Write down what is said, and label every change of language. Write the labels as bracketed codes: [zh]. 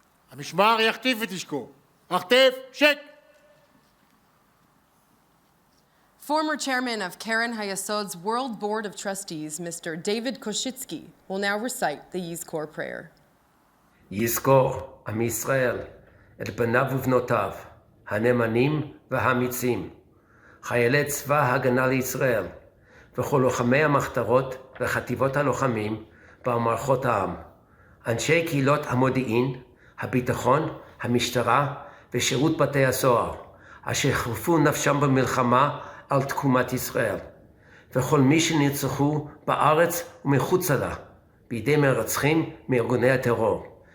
[he] המשמר יחטיף את נשקו, החטף, שק. [en] Former chairman of Keren Hayasod's World Board of Trustees, Mr. David Koshitsky, will now recite the Yizkor prayer. [he] יזכור עם ישראל את בניו ובנותיו, הנאמנים והאמיצים, חיילי צבא ההגנה לישראל, וכל לוחמי המחתרות וחטיבות הלוחמים במערכות העם, אנשי קהילות המודיעין, הביטחון, המשטרה ושירות בתי הסוהר, אשר חירפו נפשם במלחמה על תקומת ישראל, וכל מי שנרצחו בארץ ומחוצה לה, בידי מרצחים מארגוני הטרור.